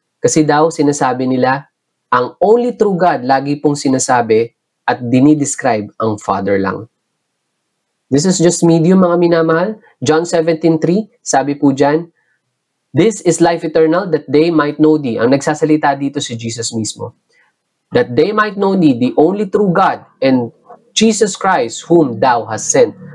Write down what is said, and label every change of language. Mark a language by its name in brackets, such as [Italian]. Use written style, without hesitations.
[Filipino] Kasi daw, sinasabi nila, ang only true God, lagi pong sinasabi at dinidescribe ang Father lang. [English] This is just medium, mga minamahal. John 17:3, [Filipino] sabi po dyan, [English] this is life eternal, that they might know thee. [Filipino] Ang nagsasalita dito si Jesus mismo. [English] That they might know thee, the only true God, and Jesus Christ, whom thou hast sent.